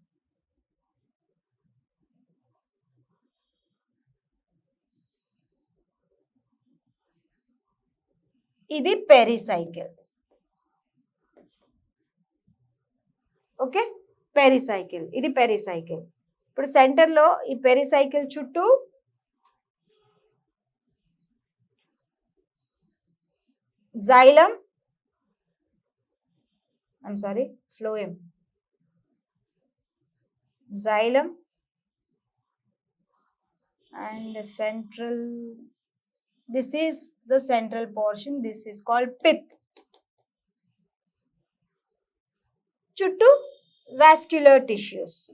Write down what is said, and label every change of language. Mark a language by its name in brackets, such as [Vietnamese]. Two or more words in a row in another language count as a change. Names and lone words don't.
[Telugu] ఇది పెరిసైకిల్. ఓకే, పెరిసైకిల్, ఇది పెరిసైకిల్. ఇప్పుడు సెంటర్లో ఈ పెరిసైకిల్ చుట్టూ [English] xylem, phloem, xylem and central, this is the central portion, this is called pith. చుట్టూ vascular tissues.